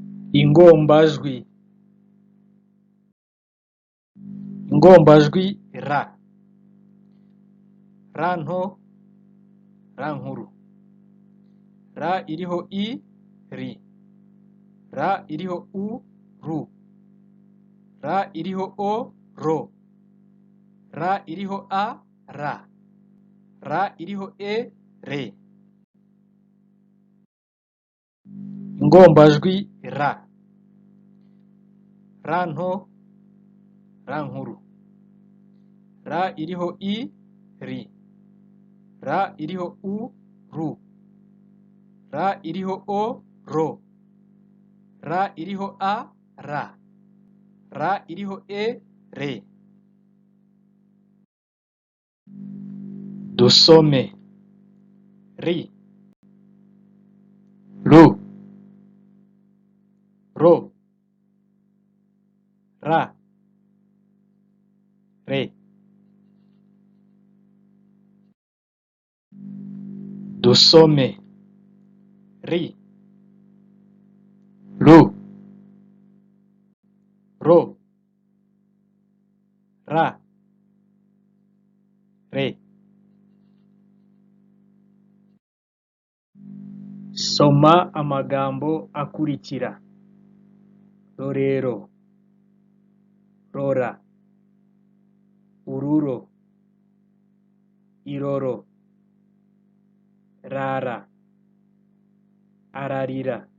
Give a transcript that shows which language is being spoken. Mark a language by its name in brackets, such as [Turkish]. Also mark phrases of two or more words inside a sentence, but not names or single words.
[Rundi] ingombajwi ingombajwi ra ra nto ra nkuru ra iriho i ri ra iriho u ru ra iriho o ro ra iriho a ra ra iriho e re ingombajwi ra ra nto ra nkuru ra iriho i ri ra iriho u ru ra iriho o ro ra iriho a ra ra iriho e re dusome ri ru ro ra re dusome ri ru ro ra re soma amagambo akurikira rorero rora ururo iroro rara ararira